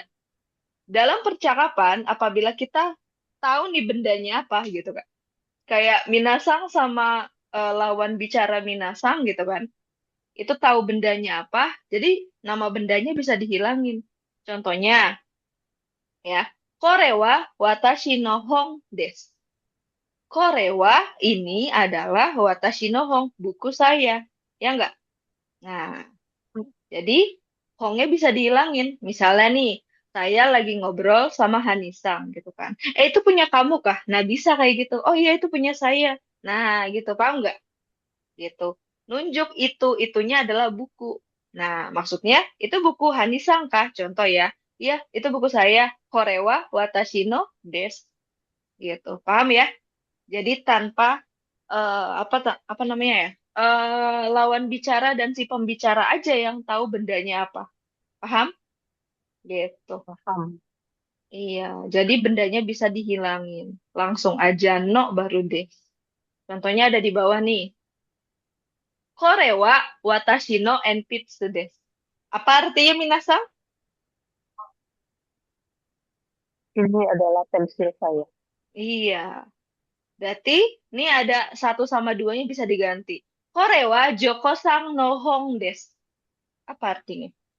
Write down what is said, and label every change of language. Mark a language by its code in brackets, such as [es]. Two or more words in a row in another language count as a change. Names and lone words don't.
[id] Dalam percakapan, apabila kita tahu nih bendanya apa gitu kan. Kayak minasang sama lawan bicara minasang gitu kan. Itu tahu bendanya apa, jadi nama bendanya bisa dihilangin. Contohnya ya, [ja] これは私の本です. [id] Korewa ini adalah [ja] 私の本, [id] buku saya. Ya enggak? Nah, jadi hongnya bisa dihilangin. Misalnya nih, saya lagi ngobrol sama Hanisang gitu kan. Itu punya kamu kah? Nah, bisa kayak gitu. Oh iya, itu punya saya. Nah, gitu. Paham nggak? Gitu. Nunjuk itunya adalah buku. Nah, maksudnya itu buku Hanisang kah? Contoh ya. Iya, itu buku saya. [ja] これは私のです. [id] Gitu. Paham ya? Jadi tanpa apa namanya ya? Lawan bicara dan si pembicara aja yang tahu bendanya apa. Paham? Gitu. Paham. Iya, jadi bendanya bisa dihilangin. Langsung aja no baru deh. Contohnya ada di bawah nih. [ja] これは私の鉛筆です. [id] Apa artinya minasang? Ini adalah pensil saya. Iya. Berarti ini ada satu sama duanya bisa diganti. [ja] Kore wa joko-sang no hong desu. [id] Apa artinya?